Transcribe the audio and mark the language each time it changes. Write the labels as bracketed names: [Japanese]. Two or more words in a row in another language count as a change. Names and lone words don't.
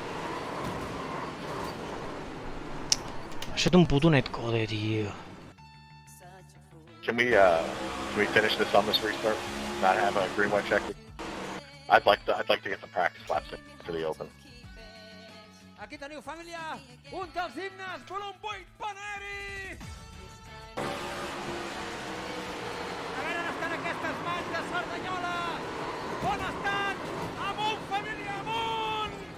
[Catalan] Ha estat un puto netcode, tio. [English] Can we finish this on this restart? Not have a green white check? I'd like to get some practice laps for the open. [Catalan] Aquí teniu, família, un dels himnes, volum 8, Paneri! A veure on estan aquestes mans de Cerdanyola! On estan? Amunt, família, amunt!